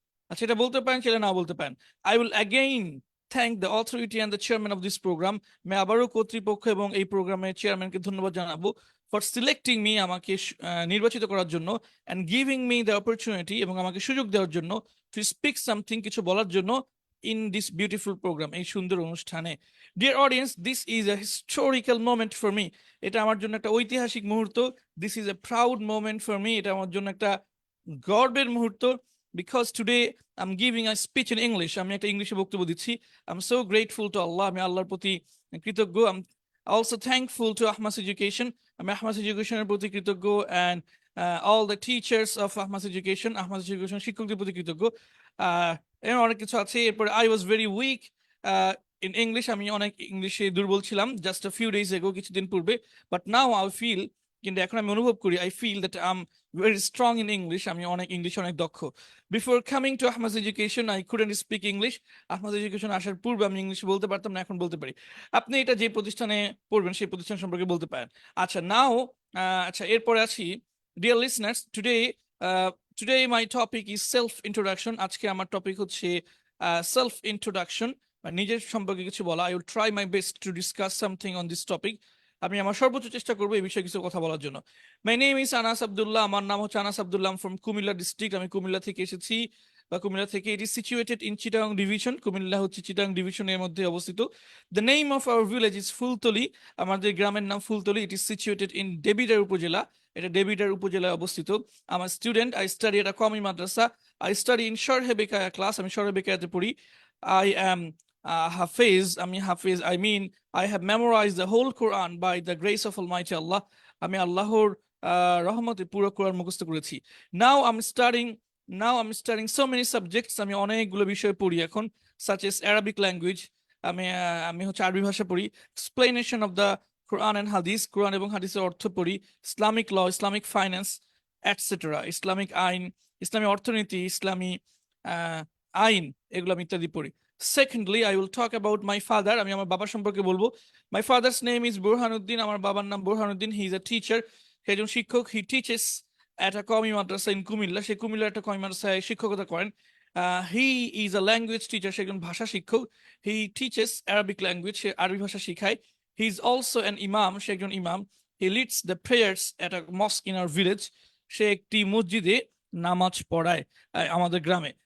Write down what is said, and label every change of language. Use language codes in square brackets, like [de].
[bn] আচ্ছা, এটা বলতে পারেন, সেটা না বলতে পারেন। [en] I will again thank the authority and the chairman of this program, [bn] मैं আবারও কর্তৃপক্ষ এবং এই প্রোগ্রামের চেয়ারম্যানকে ধন্যবাদ জানাবো [en] for selecting me, [bn] আমাকে নির্বাচিত করার জন্য, [en] and giving me the opportunity, [bn] এবং আমাকে সুযোগ দেওয়ার জন্য, [en] to speak something, [bn] কিছু বলার জন্য, [en] in this beautiful program, [bn] এই সুন্দর অনুষ্ঠানে। [en] Dear audience, this is a historical moment for me, [bn] এটা আমার জন্য একটা ঐতিহাসিক মুহূর্ত। [en] This is a proud moment for me, [bn] এটা আমার জন্য একটা গর্বের মুহূর্ত। [en] Because today I'm giving a speech in English, [bn] আমি একটা ইংলিশে বক্তব্য দিচ্ছি। [en] I'm so grateful to Allah, [bn] আমি আল্লাহর প্রতি কৃতজ্ঞ। [en] I'm also thankful to Ahmas Education, [bn] আমি Ahmas Education এর প্রতি কৃতজ্ঞ, [en] and all the teachers of Ahmas Education, [bn] Ahmas Education শিক্ষকদের প্রতি কৃতজ্ঞ। এর অনেক কিছু আছে। [en] এরপর I was very weak in English, [bn] আমি অনেক ইংলিশে দুর্বল ছিলাম [en] just a few days ago, [bn] কিছুদিন পূর্বে, [en] but now I feel, [bn] কিন্তু এখন আমি অনুভব করি, [en] I feel that I'm very strong in English, [bn] আমি অনেক ইংলিশে অনেক দক্ষ। [en] Before coming to Ahmas Education, I couldn't speak English, [bn] Ahmas Education আসার পূর্বে আমি ইংলিশ বলতে পারতাম না, এখন বলতে পারি। আপনি এটা যে প্রতিষ্ঠানে পড়বেন সেই প্রতিষ্ঠান সম্পর্কে বলতে পারেন। আচ্ছা, নাও আচ্ছা, এরপরে আছি। [en] Dear listeners, today my topic is self introduction, [bn] আজকে আমার টপিক হচ্ছে self introduction, নিজের সম্পর্কে কিছু বলা। [en] I will try my best to discuss something on this topic, [bn] আমি আমার সর্বোচ্চ চেষ্টা করবো এই বিষয়ে কিছু কথা বলার জন্য। [en] my name is Anas Abdullah, [bn] আমার নাম হচ্ছে আনাস আব্দুল্লাহ, [en] from Comilla district, [bn] আমি কুমিল্লা থেকে এসেছি, বা কুমিল্লা থেকে। [en] it is situated in Chittagong division, [bn] Comilla হচ্ছে চিটাগাং ডিভিশনের মধ্যে অবস্থিত। [en] the name of our village is Phultoli, [bn] আমাদের গ্রামের নাম Fultali. [en] it is situated in Debidwar upazila, [bn] এটা দেবিদ্বার উপজেলায় অবস্থিত। আমার স্টুডেন্ট, [en] I study at a Qawmi madrasa, I study in Sharhe Bekaya class, [bn] আমি শরহে বেকায়াতে পড়ি। [en] I am hafez, [bn] আমি হাফেজ, [en] I mean I have memorized the whole Quran by the grace of Almighty Allah, [bn] আমি আল্লাহর রহমতে পুরো কোরআন মুখস্থ করেছি। [en] Now I'm studying so many subjects, [bn] আমি অনেকগুলো বিষয় পড়ি এখন, [en] such as Arabic language, [bn] আমি হচ্ছে আরবি ভাষা পড়ি, [en] explanation of the Quran and Hadith, [bn] কোরআন এবং হাদিসের অর্থ পড়ি, [en] Islamic law, Islamic finance, etc., [bn] Islamic আইন, ইসলামী অর্থনীতি, ইসলামী আইন, এগুলো আমি ইত্যাদি পড়ি। [en] Secondly, I will talk about my father, [bn] আমি আমার বাবার সম্পর্কে বলবো। [en] My father's name is Burhanuddin, [bn] আমার বাবার নাম Burhanuddin, [en] he is a teacher, [bn] সে একজন শিক্ষক। [en] He teaches [bn] একটা কওমি মাদ্রাসা ইন কুমিল্লা, সে কুমিল্লার একটা কওমি মাদ্রাসায় শিক্ষকতা করেন। [en] he is a language teacher, [bn] সে একজন ভাষা শিক্ষক। [en] he teaches Arabic language, [bn] সে আরবি ভাষা শিখায়। [en] he is also an imam, [bn] সে একজন ইমাম। [en] he leads the prayers at a mosque in our village, [bn] সে একটি মসজিদে নামাজ পড়ায় আমাদের গ্রামে।